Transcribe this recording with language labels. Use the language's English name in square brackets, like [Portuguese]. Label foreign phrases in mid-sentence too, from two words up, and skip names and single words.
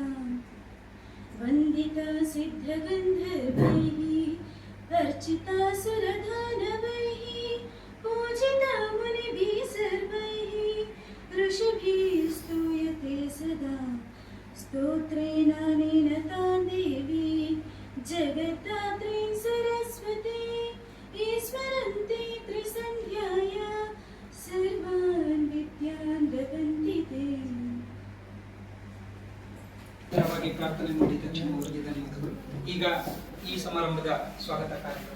[Sanskrit] वन्दिता सिद्धगन्धर्वैः अर्चिता सुरदानवैः पूजिता मुनिभिः सर्वैः ऋषिभिः स्तूयते सदा स्तोत्रेणानेन तां देवी जगद्धात्रीं सरस्वती ईश्वरन्ते त्रिसन्ध्याया सर्वान् विद्यान् ददन्ति ते। [Kannada] ಪ್ರಾರ್ಥನೆ ಮಾಡಿದ ಅವರಿಗೆ ಧನ್ಯವಾದಗಳು. ಈಗ ಈ ಸಮಾರಂಭದ ಸ್ವಾಗತ ಕಾರ್ಯಕ್ರಮ.